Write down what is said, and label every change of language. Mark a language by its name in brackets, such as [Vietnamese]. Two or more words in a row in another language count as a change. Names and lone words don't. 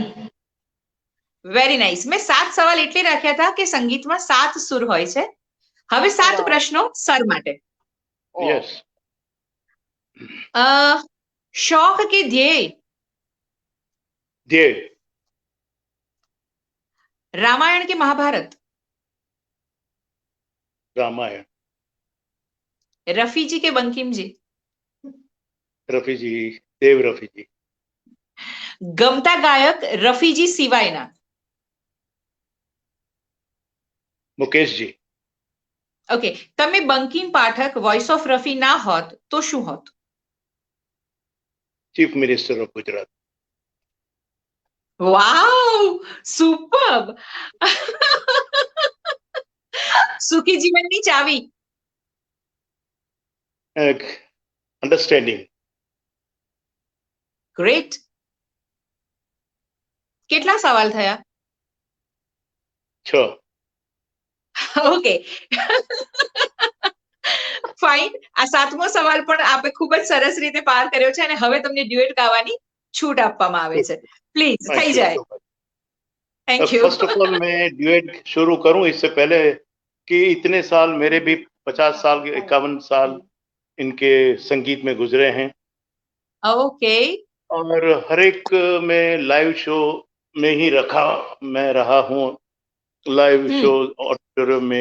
[English] very nice. [Gujarati] મેં 7 સવાલ એટલે રાખ્યા હતા કે સંગીતમાં 7 સુર હોય છે. હવે 7 પ્રશ્નો સર માટે. यस. શોખ કે ધ્યેય? ध्येय. રામાયણ કે મહાભારત? रामायण. રફી જી કે બંકિમ જી? रफी जी. देव रफी जी. ગમતા ગાયક રફી જી સિવાયના? मुकेश जी. ओके. તમે બંકિમ પાઠક [English] Voice of Rafi [Gujarati] ના હોત તો શું હોત? [English] Chief Minister of Gujarat. wow, superb. [Gujarati] સુખી જીવનની ચાવી? अंडरस्टैंडिंग. ગ્રેટ. કેટલા સવાલ થયા? 6. [English] Okay. Fine. [Gujarati] આ 7મો સવાલ પણ આપે ખૂબ જ સરસ રીતે પાર કર્યો છે અને હવે તમને ડ્યુએટ ગાવાની છૂટ આપવામાં આવે છે. પ્લીઝ થઈ જાય. [English] thank you. first of all [Hindi] मैं ड्यूएट शुरू करूं इससे पहले कि इतने साल मेरे भी 50 साल 51 साल इनके संगीत में गुजरे हैं ओके. और हर एक में [English] live show [Hindi] में ही मैं रहा हूं [English] live show auditorium [Hindi] में.